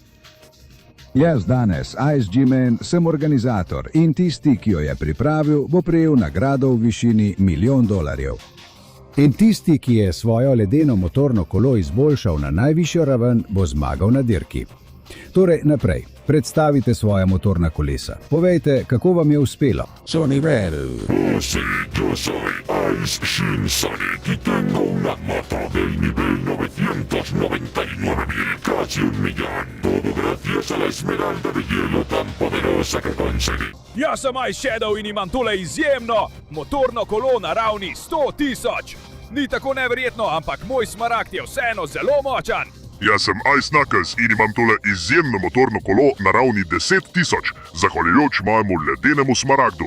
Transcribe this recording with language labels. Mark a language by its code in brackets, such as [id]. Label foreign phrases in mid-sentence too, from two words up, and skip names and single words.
[sl] Jaz danes, Ice G-Man, sem organizator in tisti, ki jo je pripravil, bo prejel nagrado v višini $1 milijon. In tisti, ki je svojo ledeno motorno kolo izboljšal na najvišjo raven, bo zmagal na dirki. Torej, naprej, predstavite svoja motorna kolesa. Povejte, kako vam je uspelo. [es] Soy yo soy Ice Shinsonic y tengo una moto del nivel 999.000, casi 1 millón. Todo gracias a la esmeralda de hielo tan poderosa que conseguí. [sl] Jaz sem Ice Shadow in imam tole izjemno motorno kolo na ravni 100.000. Ni tako neverjetno, ampak moj smaragd je vseeno zelo močan. Jaz sem Ice Knuckles in imam tole izjemno motorno kolo na ravni 10.000, zahvaljujoč mojemu ledenemu smaragdu.